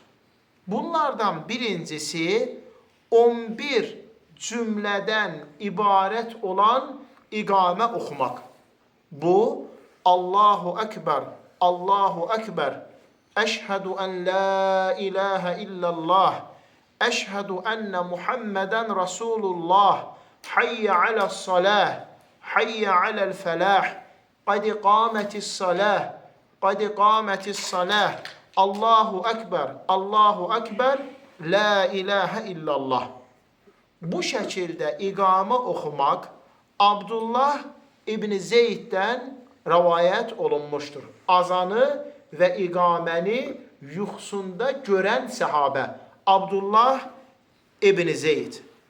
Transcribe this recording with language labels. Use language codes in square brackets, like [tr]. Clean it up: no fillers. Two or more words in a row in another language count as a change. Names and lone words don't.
[az] Bunlardan birincisi 11 cümlədən ibarət olan iqamə oxumaq. [ar] Bu, الله أكبر، الله أكبر، أشهد أن لا إله إلا الله، أشهد أن محمدا رسول الله، حي على الصلاة، حي على الفلاح، قد قامت الصلاة، قد قامت الصلاة, الله أكبر، الله أكبر، لا إله إلا الله. [az] Bu şəkildə iqamə oxumaq Abdullah İbn Zeyddən rəvayət olunmuşdur. Azanı və iqaməni yuxusunda görən səhabə Abdullah İbn Zeyd.